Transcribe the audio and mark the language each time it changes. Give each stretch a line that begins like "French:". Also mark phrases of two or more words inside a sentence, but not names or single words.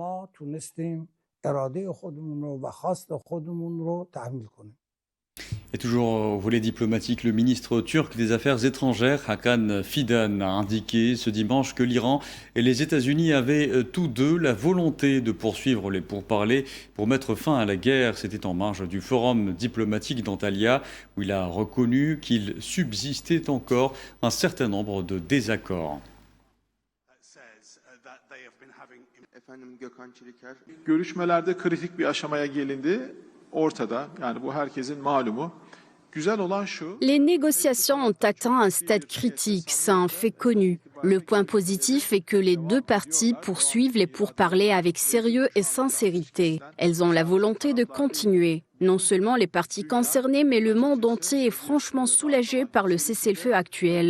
French: Et toujours au volet diplomatique, le ministre turc des Affaires étrangères, Hakan Fidan, a indiqué ce dimanche que l'Iran et les États-Unis avaient tous deux la volonté de poursuivre les pourparlers pour mettre fin à la guerre. C'était en marge du forum diplomatique d'Antalya, où il a reconnu qu'il subsistait encore un certain nombre de désaccords.
Turkish: Görüşmelerde kritik bir aşamaya gelindi. Ortada. Yani bu herkesin malumu. Güzel olan şu.
French: Les négociations ont atteint un stade critique, c'est un fait connu. Le point positif est que les deux parties poursuivent les pourparlers avec sérieux et sincérité. Elles ont la volonté de continuer. Non seulement les parties concernées, mais le monde entier est franchement soulagé par le cessez-le-feu actuel.